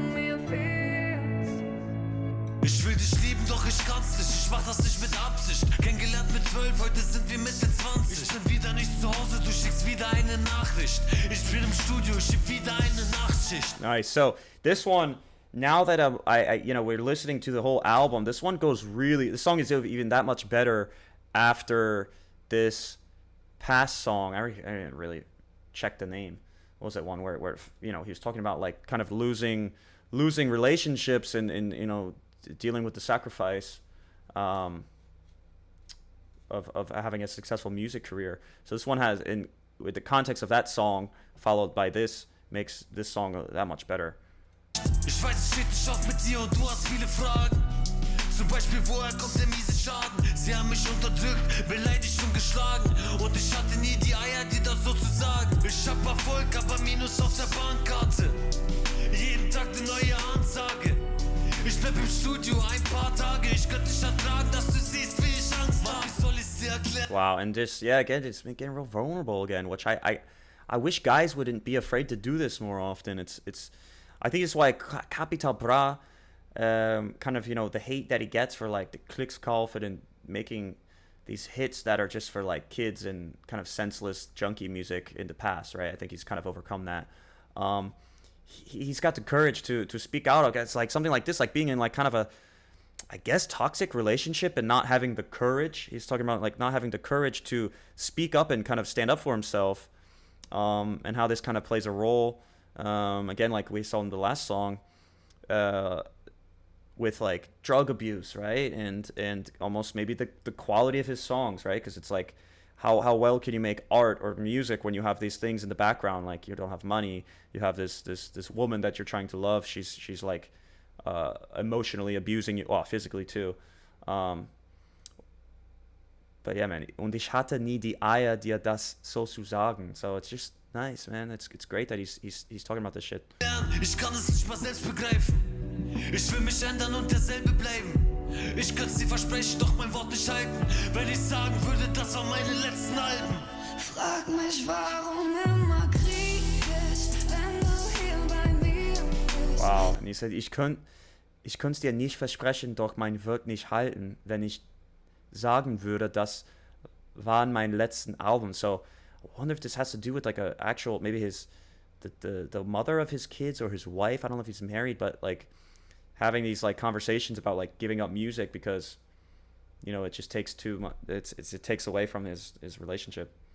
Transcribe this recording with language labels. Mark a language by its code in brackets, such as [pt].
[de] Ich will dich lieben, doch ich kann's nicht. Ich mach das nicht mit Absicht. Kennengelernt mit 12, heute sind wir Mitte 20. Ich bin wieder nicht zu Hause, du schickst wieder eine Nachricht. Ich bin im Studio, ich schieb wieder eine Nachtschicht. [en] Nice. So this one, now that we're listening to the whole album, this one goes really. The song is even that much better after this past song. I didn't really check the name. What was that one where he was talking about like kind of losing relationships and dealing with the sacrifice of having a successful music career. So this one has, with the context of that song followed by this, makes this song that much better. [de] Ich weiß, es steht nicht auf mit dir und du hast viele Fragen. Zum Beispiel, woher kommt der miese Schaden? Sie haben mich unterdrückt, beleidigt und geschlagen. Und ich hatte nie die Eier, dir das so zu sagen. Ich hab Erfolg, aber Minus auf der Bankkarte. Jeden Tag eine neue Ansage. Ich bleib im Studio ein paar Tage. Ich könnte nicht ertragen, dass du siehst, wie ich Angst hab. Wie soll ich's dir erklären? [en] Wow, and just, yeah, again, it's getting real vulnerable again, which I wish guys wouldn't be afraid to do this more often. I think it's why Capital Bra, kind of, the hate that he gets for like the Klickskalfen and making these hits that are just for like kids and kind of senseless junkie music in the past, right? I think he's kind of overcome that. He's got the courage to speak out against like something like this, like being in like kind of a, I guess, toxic relationship and not having the courage. He's talking about like not having the courage to speak up and kind of stand up for himself, and how this kind of plays a role, again, like we saw in the last song, with like drug abuse, right? And almost maybe the quality of his songs, right? Because it's like, how well can you make art or music when you have these things in the background? Like you don't have money, you have this woman that you're trying to love. She's like emotionally abusing you, physically too. But yeah, man. [de] Und ich hatte nie die Eier, dir das so zu sagen. [en] So it's just nice, man. It's great that he's talking about this shit. [de] Ich kann es nicht mal selbst begreifen. Ich will mich ändern und derselbe bleiben. Ich könnte dir versprechen, doch mein Wort nicht halten. Wenn ich sagen würde, das waren meine letzten Alben. Frag mich, warum immer Krieg ist, wenn du hier bei mir bist. [en] Wow. And he said, [de] ich könnte es dir nicht versprechen, doch mein Wort nicht halten, wenn ich sagen würde, das waren meine letzten Alben. [en] So I wonder if this has to do with like a actual, maybe the mother of his kids or his wife. I don't know if he's married, but like having these like conversations about like giving up music because it just takes too much. It takes away from his relationship.